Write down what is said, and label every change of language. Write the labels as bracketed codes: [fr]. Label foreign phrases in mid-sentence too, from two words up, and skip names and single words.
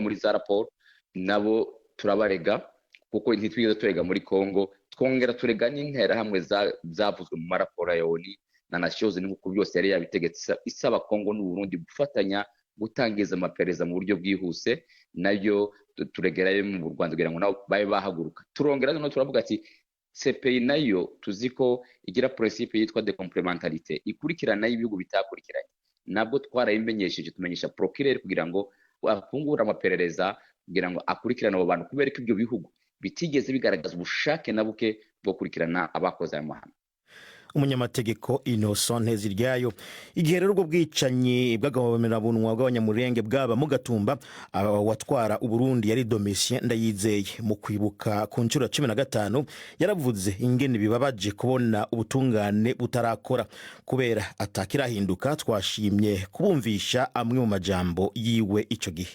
[rn] muri za raporo nabo turabarega kuko ntitwigeze turega muri Kongo twongera turega n'intera hamwe zavuzwe mu maraporo ya ONU na Nations Unies n'uko byose yari yabitegetse isaba Kongo n'u Burundi gufatanya gutangiza amaperereza mu buryo bwihuse nayo turegerayo mu Rwanda kugira ngo nabo babe bahaguruka turongera no turavuga ati CPI nayo tuziko igira principe yitwa [fr] de complementarité [rn] ikurikirana y'ibihugu bitakurikiranye nabwo twarayimenyesheje tumenyesha procureur kugira ngo afungura amaperereza kugira ngo akurikirane abo bantu kubera ko ibyo bihugu bitigeze bigaragaza ubushake na buke bwo kurikirana abakoze aya mahano. Umunyamategeko Innocent Nteziryayo igihe rero ubwo bwicanyi bw'agahomerabunwa bw'abanyamurenge bwaba mu Gatumba watwara Uburundi yari Domitien Ndayizeye mu kwibuka ku nshuro 15 yaravuze ingene bibabaje kubona ubutungane butarakora kubera atakirahinduka twashimye kubumvisha amwe mu majambo yiwe ico gihe.